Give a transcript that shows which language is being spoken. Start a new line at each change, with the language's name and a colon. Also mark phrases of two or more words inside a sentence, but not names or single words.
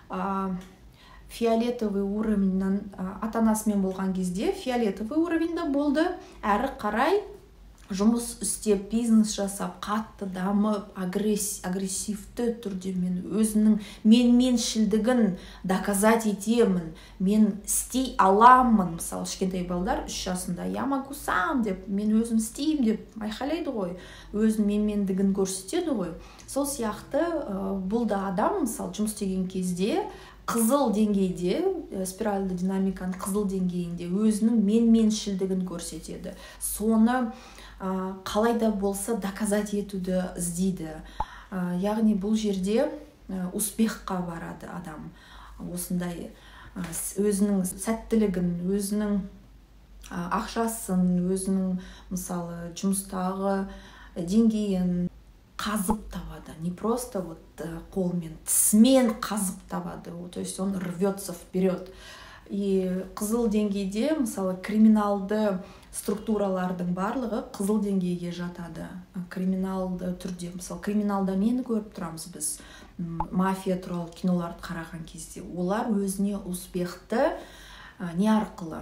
Russian: фиолетовый уровеньнен
Kazakh: ата-анасымен болған кезде
Russian: фиолетовый уровеньде
Kazakh: болды, әрі қарай жұмыс істеп, бизнес жасап, қатты дамып, агрессивті түрде өзінің меншілдігін доказать етемін, мен істей аламын. Мысалы, кішкентай балдар 3 жасында
Russian: я могу сам
Kazakh: деп, мен өзім істеймін деп айқайлайды ғой, өзінің менмендігін көрсетеді ғой. Сол сияқты бұл да адам, мысалы, жұмыс істеген кезде қызыл деңгейде, спиральды динамиканың қызыл деңгейінде өзінің меншілдігін көрсетеді. Соны қалайда болса доказать етуді іздейді. Яғни бұл жерде успехқа барады адам. Осындай өзінің сәттілігін, өзінің ақшасын, өзінің, мысалы, жұмыстағы деңгейін қазып табады.
Russian: Не просто
Kazakh: қолмен, тісмен қазып табады.
Russian: То есть он рвется вперед.
Kazakh: И қызыл деңгейде, мысалы, криминалды структуралардың барлығы қызыл деңгейге жатады. Криминалды түрде, мысалы криминалда нені көріп тұрамыз біз? Мафия туралы киноларды қараған кезде олар өзіне успехты не арқылы?